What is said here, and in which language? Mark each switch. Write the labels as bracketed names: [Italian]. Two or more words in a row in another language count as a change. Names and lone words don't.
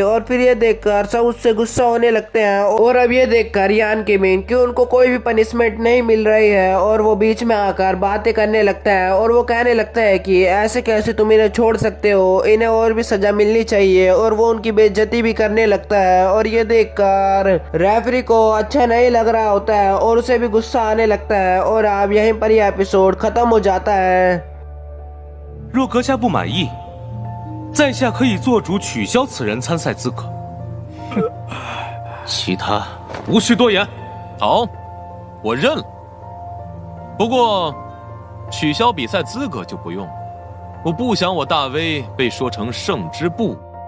[Hindi] और फिर ये देखकर सब उससे गुस्सा होने लगते हैं और अब ये देखकर यान किमिन कि उनको कोई भी पनिशमेंट नहीं मिल रही है और वो बीच में आकर बातें करने लगता है और वो कहने लगता है कि ऐसे कैसे तुम इन्हें छोड़ सकते हो, इन्हें और भी सजा मिलनी चाहिए। और वो उनकी बेइज्जती भी करने लगता है और ये देखकर रेफरी को अच्छा नहीं लग रहा होता है और उसे भी गुस्सा आने लगता है। और अब यहीं पर यह एपिसोड खत्म कम हो जाता है। [Chinese] 若阁下不满意，在下可以做主取消此人参赛资格。其他无需多言。好，我认了。不过，取消比赛资格就不用了。我不想我大威被说成胜之不武。